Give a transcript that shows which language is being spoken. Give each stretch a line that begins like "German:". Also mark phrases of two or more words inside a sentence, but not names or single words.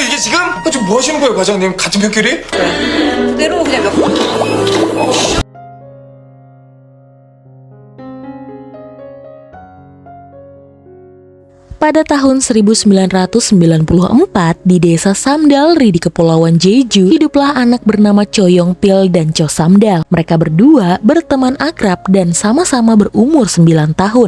Korean: 지금? 지금 뭐 하시는 거예요, 과장님? 같은 편끼리? 그대로 그냥 몇
Indonesian: Pada tahun 1994, di desa Samdalri di Kepulauan Jeju, hiduplah anak bernama Cho Yong-pil dan Cho Samdal. Mereka berdua berteman akrab dan sama-sama berumur 9 tahun.